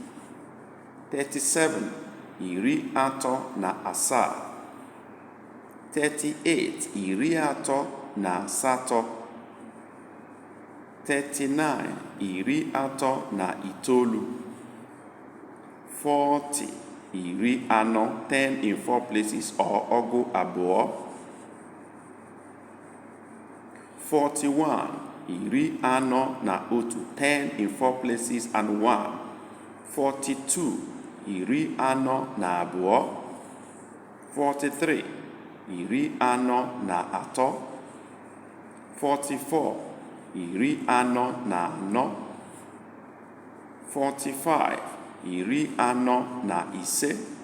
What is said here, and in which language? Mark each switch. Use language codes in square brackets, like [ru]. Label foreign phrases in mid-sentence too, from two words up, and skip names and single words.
[ig] 37. Iri atọ na asaa. 38. Iri atọ na asatọ. 39. Iri atọ na itoolu. 40. Iri anọ, [en] 10 in 4 places, [ig] or ọgụ abụọ. 41. Iri anọ na otu, [en] 10 in 4 places and 1. [ig] 42. Iri anọ na abụọ. 43. Iri anọ na atọ. 44. Iri anọ na anọ. 45. Iri anọ na ise.